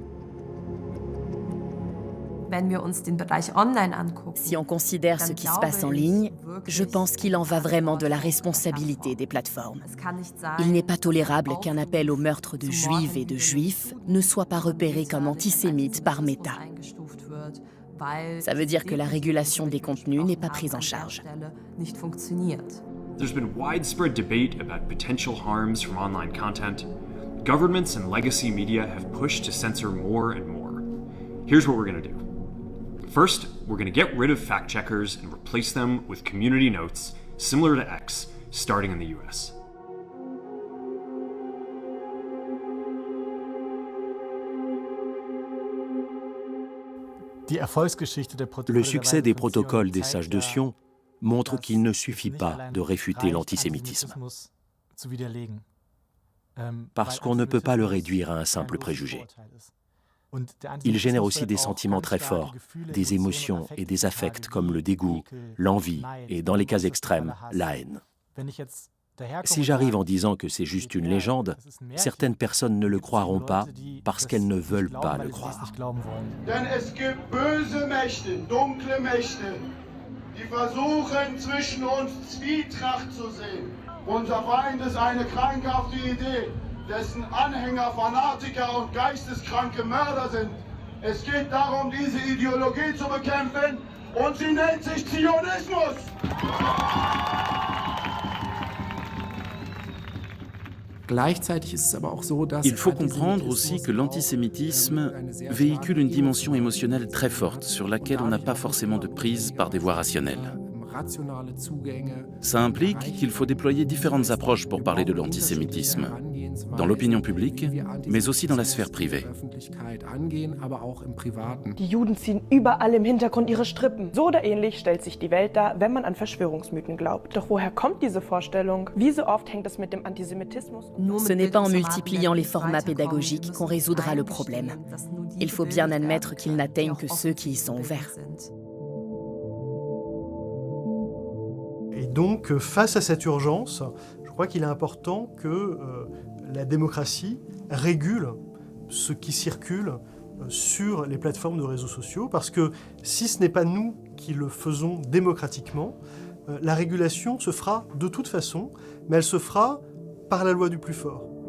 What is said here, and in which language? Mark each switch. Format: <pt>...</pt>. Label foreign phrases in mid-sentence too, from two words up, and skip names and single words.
<fr>Si on considère ce qui se passe en ligne, je pense qu'il en va vraiment de la responsabilité des plateformes. Il n'est pas tolérable qu'un appel au meurtre de juives et de juifs ne soit pas repéré comme antisémite par Meta. Ça veut dire que la régulation des contenus n'est pas prise en charge.</fr> <en>There's been widespread debate about potential harms from online content. Governments and legacy media have pushed to censor more and more. Here's what we're going to do. First, we're going to get rid of fact-checkers and replace them with community notes, similar to X, starting in the US.</en> <fr>Le succès des protocoles des sages de Sion montre qu'il ne suffit pas de réfuter l'antisémitisme, parce qu'on ne peut pas le réduire à un simple préjugé. Il génère aussi des sentiments très forts, des émotions et des affects comme le dégoût, l'envie et, dans les cas extrêmes, la haine. Si j'arrive en disant que c'est juste une légende, certaines personnes ne le croiront pas parce qu'elles ne veulent pas le croire.</fr> <de>Denn es gibt böse Mächte, dunkle Mächte, die versuchen zwischen uns Zwietracht zu sehen. Unser Feind ist eine krankhafte Idee, dessen Anhänger Fanatiker und geisteskranke Mörder sind. Es geht darum, diese Ideologie zu bekämpfen und sie nennt sich Zionismus.</de> <fr>Il faut comprendre aussi que l'antisémitisme véhicule une dimension émotionnelle très forte sur laquelle on n'a pas forcément de prise par des voies rationnelles. Ça implique qu'il faut déployer différentes approches pour parler de l'antisémitisme, dans l'opinion publique, mais aussi dans la sphère privée.</fr> <de>Die Juden ziehen überall im Hintergrund ihre Strippen. So oder ähnlich stellt sich die Welt dar, wenn man an Verschwörungsmythen glaubt. Doch woher kommt diese Vorstellung? Wie so oft hängt es mit dem Antisemitismus?</de> <fr>Ce n'est pas en multipliant les formats pédagogiques qu'on résoudra le problème. Il faut bien admettre qu'ils n'atteignent que ceux qui y sont ouverts. Et donc, face à cette urgence, je crois qu'il est important que la démocratie régule ce qui circule sur les plateformes de réseaux sociaux, parce que si ce n'est pas nous qui le faisons démocratiquement, la régulation se fera de toute façon, mais elle se fera par la loi du plus fort.</fr>